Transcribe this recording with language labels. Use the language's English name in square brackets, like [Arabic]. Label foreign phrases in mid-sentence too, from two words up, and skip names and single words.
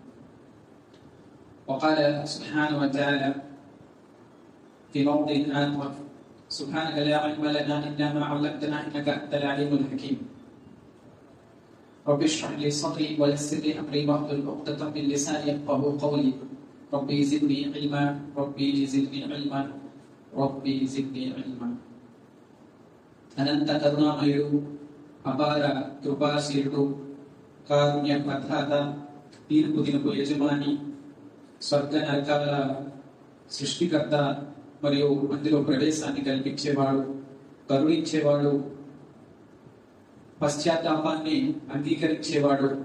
[Arabic] وقال سبحانه وتعالى في موضع آخر: سبحانك لا علم لنا إلا ما علمتنا إنك أنت العليم الحكيم. رب اشرح لي صدري ويسر لي أمري واحلل عقدة من لساني يفقهوا قولي. ربي زدني علما ربي زدني علما ربي زدني علما. [Telugu] అనంత కరుణామయుడు అపార కృపాశీలుడు కారుణ్య ప్రదాత తీర్పు దినపు యజమాని స్వర్గ నరకాల సృష్టికర్త మరియు అందులో ప్రవేశాన్ని కల్పించేవాడు కరుణించేవాడు పశ్చాత్తాపాన్ని అంగీకరించేవాడు